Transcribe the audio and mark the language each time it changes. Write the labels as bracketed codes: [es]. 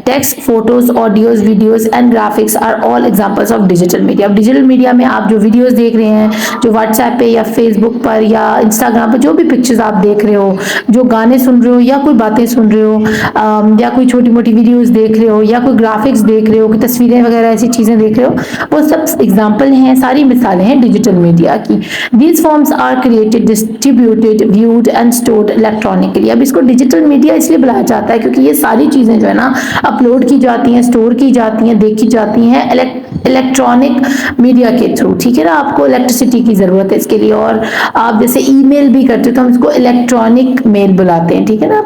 [en] Text, photos, audios, videos and graphics are all examples of digital media. [ur] اب digital media میں آپ جو videos دیکھ رہے ہیں، جو واٹس ایپ پہ یا فیس بک پر یا انسٹاگرام پر جو بھی پکچرز آپ دیکھ رہے ہو، جو گانے سن رہے ہو یا کوئی باتیں سن رہے ہو یا کوئی چھوٹی موٹی ویڈیوز دیکھ رہے ہو یا کوئی گرافکس دیکھ رہے ہو، کوئی تصویریں وغیرہ ایسی چیزیں دیکھ رہے ہو، وہ سب ایگزامپل ہیں، ساری مثالیں ہیں ڈیجیٹل میڈیا کی. [en] These forms are created, distributed, viewed and stored electronically. [ur] اب اس کو ڈیجیٹل میڈیا اس لیے بلایا جاتا ہے کیونکہ یہ ساری چیزیں جو ہے نا اپلوڈ کی جاتی ہیں، اسٹور کی جاتی ہیں، دیکھی جاتی ہیں الیکٹرانک میڈیا کے تھرو. ٹھیک ہے نا. آپ کو الیکٹریسٹی کی ضرورت ہے اس کے لیے، اور آپ جیسے ای میل بھی کرتے ہو تو ہم اس کو الیکٹرانک میل بلاتے ہیں. ٹھیک ہے نا.